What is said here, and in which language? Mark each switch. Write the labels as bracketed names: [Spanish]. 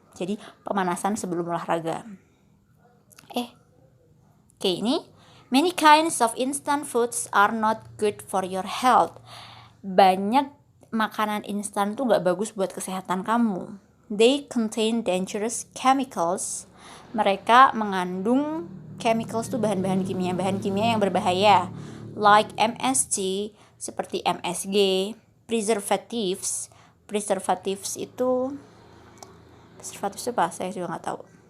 [Indonesian] Jadi pemanasan sebelum olahraga. Oke, ini [English] many kinds of instant foods are not good for your health. [Indonesian] Banyak makanan instan tuh gak bagus buat kesehatan kamu. [English] They contain dangerous chemicals. [Indonesian] Mereka mengandung chemicals tuh bahan-bahan kimia yang berbahaya. [English] Like MSG, [Indonesian] seperti MSG, [English] preservatives. [Indonesian] Preservatives itu apa? Saya juga gak tahu.